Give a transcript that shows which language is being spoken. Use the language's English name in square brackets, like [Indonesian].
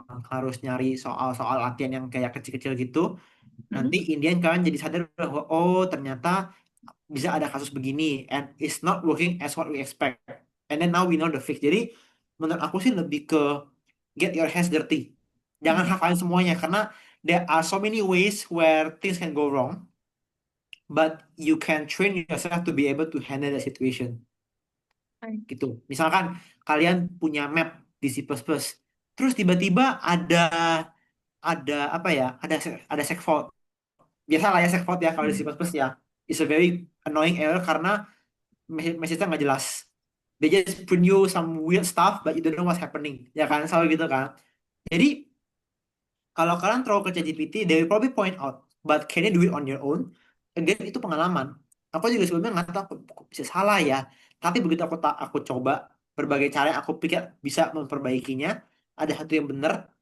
[Indonesian] memang harus nyari soal-soal latihan yang kayak kecil-kecil gitu. Hmm. Nanti Indian kan jadi sadar bahwa oh ternyata bisa ada kasus begini [English] and it's not working as what we expect. And then now we know the fix. [Indonesian] Jadi menurut aku sih lebih ke [English] get your hands dirty. [Indonesian] Jangan Hmm. hafalin semuanya karena [English] there are so many ways where things can go wrong, but you can train yourself to be able to handle the situation. I- [Indonesian] Gitu. Misalkan kalian punya map di C++, terus tiba-tiba ada apa ya? Ada segfault. Biasa lah ya segfault ya kalau di C++ Hmm. [English] ya. It's a very annoying error [Indonesian] karena message-nya nggak jelas. [English] They just print you some weird stuff, but you don't know what's happening. [Indonesian] Ya kan, selalu gitu kan. Jadi kalau kalian throw ke ChatGPT, [English] they will probably point out, but can you do it on your own? [Indonesian] Again, itu pengalaman. Aku juga sebelumnya nggak tahu kok bisa salah ya. Tapi begitu aku coba berbagai cara yang aku pikir bisa memperbaikinya, ada satu yang benar.